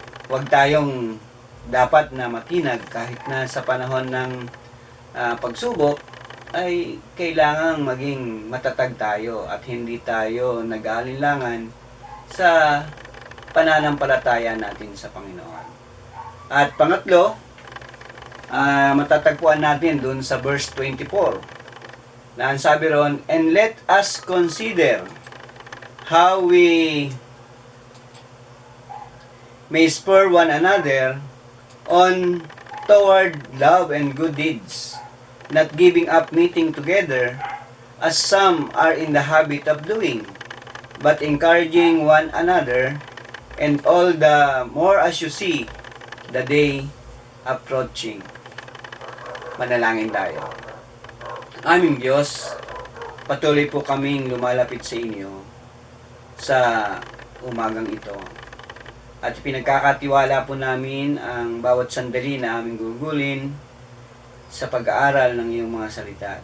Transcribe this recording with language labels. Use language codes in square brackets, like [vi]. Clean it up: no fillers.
[tl] Huwag tayong dapat na matinag kahit na sa panahon ng pagsubok, ay kailangang maging matatag tayo at hindi tayo nag-aalinlangan sa pananampalataya natin sa Panginoon. At pangatlo, matatagpuan natin dun sa verse 24, na ang sabi ron, [en] and let us consider how we may spur one another on toward love and good deeds, not giving up meeting together as some are in the habit of doing, but encouraging one another, and all the more as you see the day approaching. [tl] Manalangin tayo. Aming Diyos, patuloy po kaming lumalapit sa inyo sa umagang ito. At pinagkakatiwala po namin ang bawat sandali na aming gugulin sa pag-aaral ng iyong mga salita.